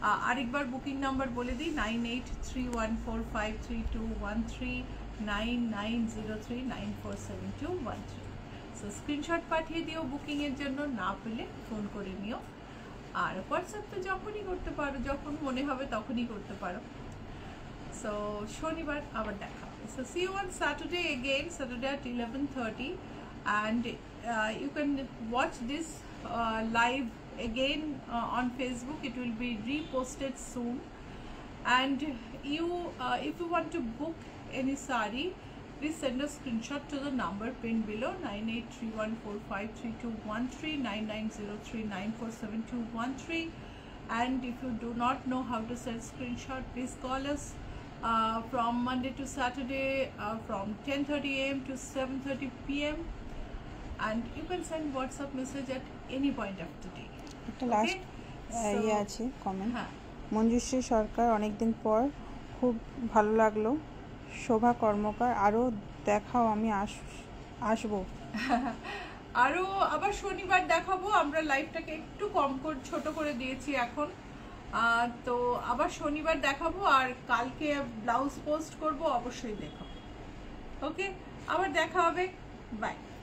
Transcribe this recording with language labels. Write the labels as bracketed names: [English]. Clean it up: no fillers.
[Bangla] আরেকবার booking number বলে দিই, 9831453213, 9903947213। সো স্ক্রিনশট পাঠিয়ে দিও বুকিংয়ের জন্য, না পেলে ফোন করে নিও। আর হোয়াটসঅ্যাপ তো যখনই করতে পারো, যখন মনে হবে তখনই করতে পারো। সো শনিবার আবার দেখা হবে। [English] So see you on Saturday again, Saturday at 11:30, and you can watch this live again on Facebook. It will be reposted soon. And you if you want to book any sari, please send a screenshot to the number pinned below, 9831453213, 9903947213. And if you do not know how to send screenshot, please call us from Monday to Saturday from 10:30 a.m. to 7:30 p.m. and you can send WhatsApp message at any point of the day. [Bangla] একটা last ইয়ে আছে comment, হ্যাঁ, মঞ্জুশ্রী সরকার, অনেকদিন পর, খুব ভালো লাগলো। শোভা কর্মকার, আরও দেখাও, আমি আসবো। আরও আবার শনিবার দেখাবো। আমরা লাইভটাকে একটু ছোট করে দিয়েছি এখন, তো আবার শনিবার দেখাবো, আর কালকে ব্লাউজ পোস্ট করব, অবশ্যই দেখাবো। ওকে, আবার দেখা হবে, বাই।